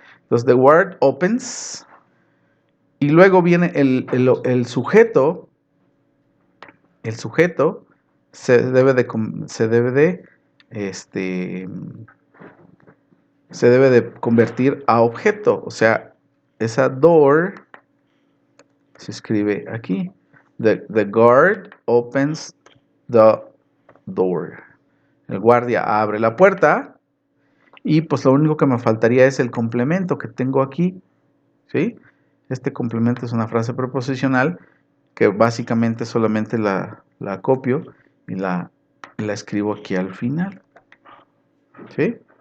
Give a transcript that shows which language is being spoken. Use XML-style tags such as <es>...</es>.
<es>Entonces,</es> <en>the word opens,</en> <es>y luego viene el sujeto se debe este, se debe de convertir a objeto, o sea, esa door se escribe aquí.</es> <en>The guard opens the door.</en> <es>El guardia abre la puerta y pues lo único que me faltaría es el complemento que tengo aquí, ¿sí? Este complemento es una frase preposicional que básicamente solamente la copio y la escribo aquí al final, ¿sí?</es>